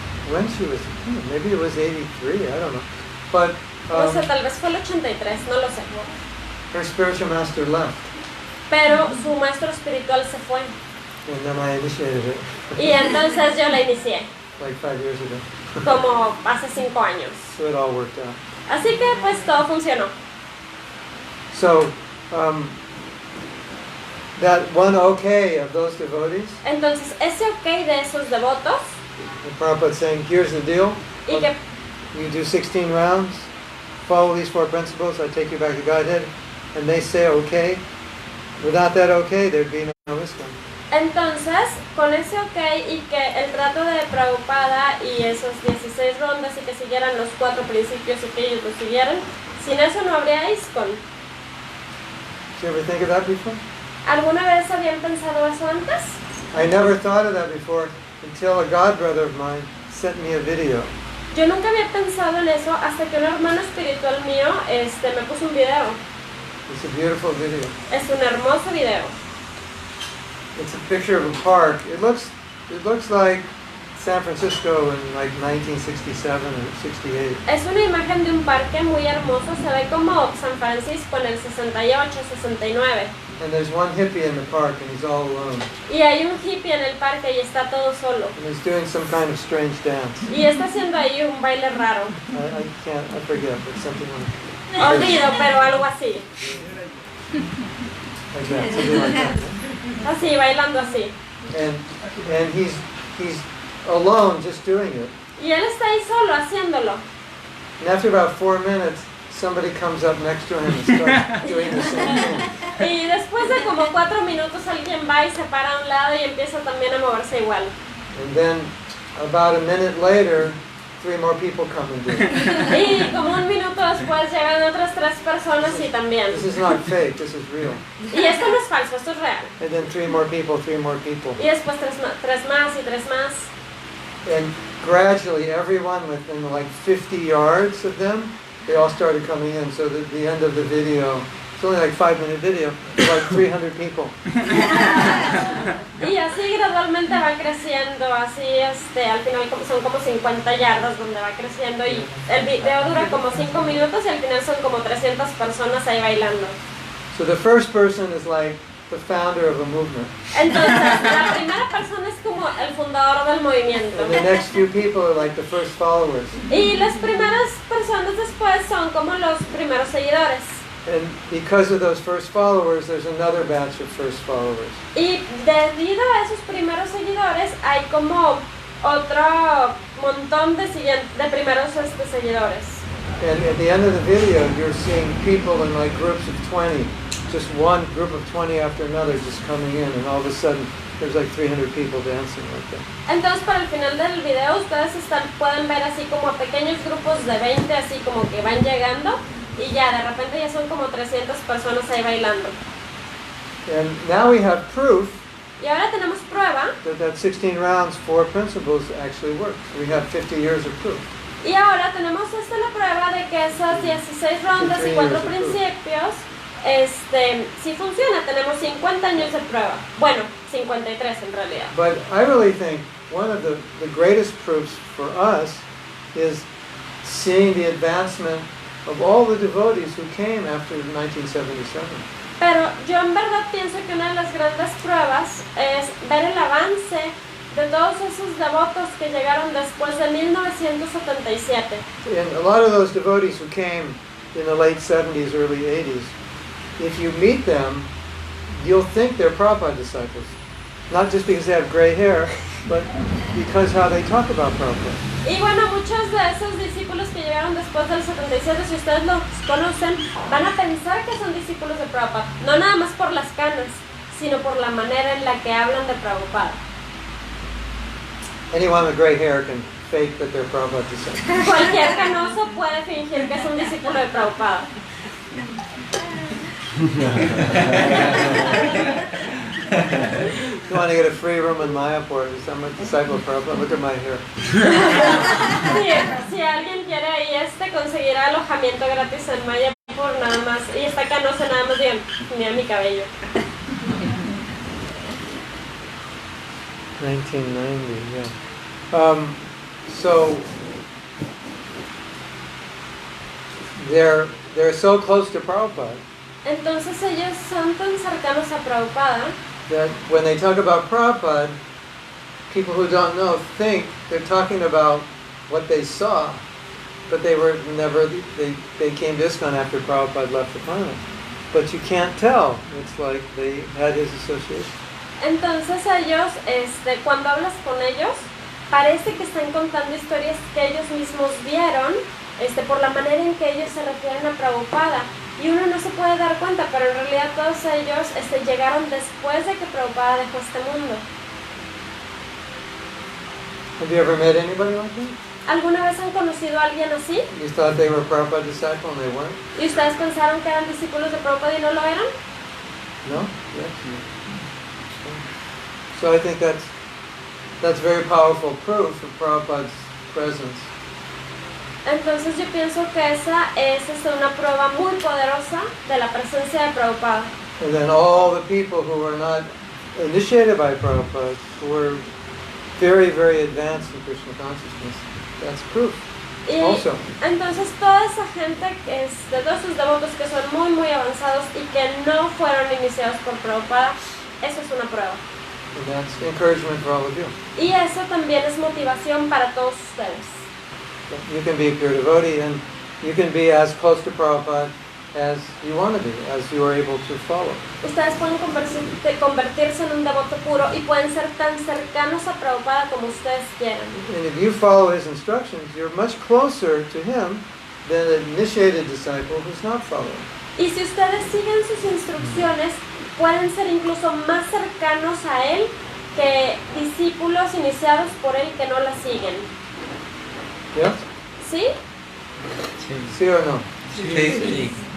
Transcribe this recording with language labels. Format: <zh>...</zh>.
<en>when she was, maybe it was 83, I don't know. But</en> <es>no sé, tal vez fue el 83, no lo sé.</es> <en>her spiritual master left,</en> <es>Pero su maestro espiritual se fue.</es> <en>and then I initiated it</en> <es>Y entonces yo la inicié,</es> <en>like 5 years ago.</en> <es>como hace 5 años.</es> <en>So it all worked out.</en> <es>Así que pues todo funcionó.</es> <en>So, that one okay of those devotees,</en> <es>Entonces ese ok de esos devotos,</es> <en>and Prabhupada saying, here's the deal,</en> <es>y que</es> <en>you do 16 rounds, follow these 4 principles, I take you back to Godhead, and they say okay. Without that okay, there'd be no ISKCON.</en> <es>entonces con ese ok y que el trato de Prabhupada y esos 16 rondas y que siguieran los 4 principios y que ellos lo siguieran, sin eso no habría ISKCON.</es> <en>Did you ever think of that before?</en> <es>¿Alguna vez habían pensado eso antes?</es> <en>I never thought of that before until a godbrother of mine sent me a video.</en> <es>Yo nunca había pensado en eso hasta que un hermano espiritual mío me puso un video.</es> <en>It's a beautiful video.</en> <es>Es un hermoso video.</es> <en>It's a picture of a park. It looks like San Francisco in like 1967 or 68.</en> <es>Es una imagen de un parque muy hermoso, se ve como San Francisco en el 68, 69.</es> <en>And there's one hippie in the park and he's all alone.</en> <es>Y hay un hippie en el parque y está todo solo.</es> <en>And he's doing some kind of strange dance.</en> <es>Y está haciendo ahí un baile raro.</es> <en>I forget, but something like</en> <es>Olvido, pero algo así.</es> <en>that. Something like that.</en> <es>Así, bailando así.</es> <en>And he's alone just doing it.</en> <es>Y él está ahí solo haciéndolo.</es> <en>And after about 4 minutes, somebody comes up next to him and starts doing the same thing.</en> <es>Y después de como 4 minutos alguien va y se para a un lado y empieza también a moverse igual.</es> <en>And then about a minute later, 3 more people come and do it.</en> <es>Y como un minuto después llegan otras 3 personas y también.</es> <en>This is not fake, this is real.</en> <es>Y esto no es falso, esto es real.</es> <en>And then 3 more people, 3 more people.</en> <es>Y después 3 más y 3 más.</es> <en>And gradually, everyone within like 50 yards of them, they all started coming in. So that the end of the video, it's only like 5-minute video, like 300 people.</en> <es>Y así gradualmente va creciendo, así al final son como 50 yardas donde va creciendo y el video dura como 5 minutos y al final son como 300 personas ahí bailando.</es> <en>So the first person is like the founder of a movement.</en> <es>Entonces, la primera persona es como el fundador del movimiento.</es> <en>And the next few people are like the first followers.</en> <es>Y las primeras personas después son como los primeros seguidores.</es> <en>And because of those first followers, there's another batch of first followers.</en> <es>Y debido a esos primeros seguidores, hay como otro montón de primeros seguidores.</es> <en>And at the end of the video, you're seeing people in like groups of 20, just one group of 20 after another just coming in, and all of a sudden, there's like 300 people dancing like that.</en> <es>Entonces, para el final del video, ustedes pueden ver así como pequeños grupos de 20, así como que van llegando. Y ya, de repente ya son como 300 personas ahí bailando.</es> <en>And now we have proof</en> <es>Y ahora tenemos prueba.</es> <en>that 16 rounds, 4 principles actually works. We have 50 years of proof.</en> <es>Y ahora tenemos la prueba de que esas 16 rondas y 4 principios, sí funciona. Tenemos 50 años de prueba. Bueno, 53 en realidad.</es> <en>But I really think one of the greatest proofs for us is seeing the advancement of all the devotees who came after 1977.</en> <es>Pero yo en verdad pienso que una de las grandes pruebas es ver el avance de todos esos devotos que llegaron después de 1977.</es> <en>And a lot of those devotees who came in the late 70s, early 80s, if you meet them, you'll think they're Prabhupada disciples. Not just because they have gray hair, but because how they talk about Prabhupada.</en> <es>Y bueno, muchos de esos discípulos que llegaron después del 77, si ustedes los conocen, van a pensar que son discípulos de Prabhupada. No nada más por las canas, sino por la manera en la que hablan de Prabhupada.</es> <en>Anyone with gray hair can fake that they're Prabhupada disciples.</en> <es>Cualquier canoso puede fingir que es un discípulo de Prabhupada.</es> <en>You want to get a free room in Mayapur? I'm a disciple of Prabhupada. Look at my hair.</en> <es>Si alguien quiere ahí conseguir alojamiento gratis en Mayapur, nada más, y está canoso, nada más digan, mira mi cabello.</es> <en>1990, yeah. So they're so close to Prabhupada.</en> <es>Entonces ellos son tan cercanos a Prabhupada</es> <en>that when they talk about Prabhupada, people who don't know think they're talking about what they saw, but they were never, they came to ISKCON after Prabhupada left the planet. But you can't tell. It's like they had his association.</en> <es>Entonces ellos, cuando hablas con ellos, parece que están contando historias que ellos mismos vieron, por la manera en que ellos se refieren a Prabhupada. Y uno no se puede dar cuenta, pero en realidad todos ellos llegaron después de que Prabhupada dejó este mundo.</es> <en>Have you ever met anybody like that?</en> <es>¿Alguna vez han conocido a alguien así?</es> <en>You thought they were a Prabhupada disciple and they weren't?</en> <es>¿Y ustedes pensaron que eran discípulos de Prabhupada y no lo eran?</es> <en>No? Yes. So I think that's very powerful proof of Prabhupada's presence.</en> <es>Entonces yo pienso que esa es una prueba muy poderosa de la presencia de Prabhupada.</es> <en>And then all the people who were not initiated by Prabhupada, who were very, very advanced in Krishna consciousness, that's proof.</en> <es>Y</es> <en>also.</en> <es>Entonces toda esa gente, de todos sus devotos que son muy, muy avanzados y que no fueron iniciados por Prabhupada, eso es una prueba.</es> <en>And that's encouragement for all of you.</en> <es>Y eso también es motivación para todos ustedes.</es> <en>You can be a pure devotee and you can be as close to Prabhupada as you want to be, as you are able to follow.</en> <es>Ustedes pueden convertirse en un devoto puro y pueden ser tan cercanos a Prabhupada como ustedes quieran.</es> <en>And if you follow his instructions, you're much closer to him than an initiated disciple who's not following.</en> <es>Y si ustedes siguen sus instrucciones, pueden ser incluso más cercanos a él que discípulos iniciados por él que no la siguen.</es> <en>Yes?</en> <es>¿Sí? Sí</es> <en>or no?</en> <es>Sí.</es>